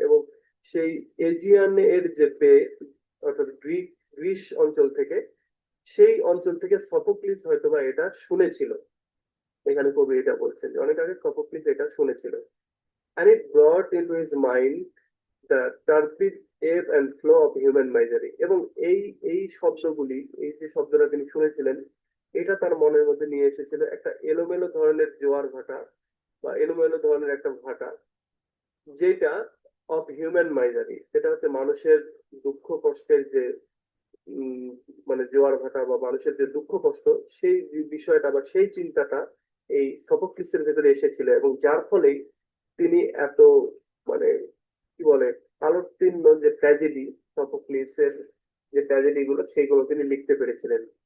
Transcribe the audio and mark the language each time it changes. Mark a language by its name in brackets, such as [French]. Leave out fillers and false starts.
[Bangla] এবং সেই এজিয়ান এর যে বে, অর্থাৎ গ্রিস অঞ্চল থেকে, সেই অঞ্চল থেকে সফোক্লিস হয়তোবা এটা শুনেছিল। এখানে কবি এটা বলছেন যে অনেক আগে সফোক্লিস এটা শুনেছিল। [English] and it brought into his mind the turbid ebb and flow of human misery. [Bangla] এবং এই এই শব্দগুলি, এই যে শব্দটা তিনি শুনেছিলেন, এটা তার মনের মধ্যে নিয়ে এসেছিল একটা এলোমেলো ধরনের জোয়ার ভাটা বা এলোমেলো ধরনের একটা ভাটা, যেটা [English] of human misery, [Bangla] সেটা হচ্ছে মানুষের দুঃখ কষ্টের যে উম, মানে জোয়ার ভাটা বা মানুষের যে দুঃখ কষ্ট, সেই বিষয়টা বা সেই চিন্তাটা এই সফোক্লিসের ভেতরে এসেছিল, এবং যার ফলেই তিনি এত মানে কি বলে আলোকতীর্ণ যে ট্র্যাজেডি, সফোক্লিসের যে ট্র্যাজেডি গুলো, সেইগুলো তিনি লিখতে পেরেছিলেন।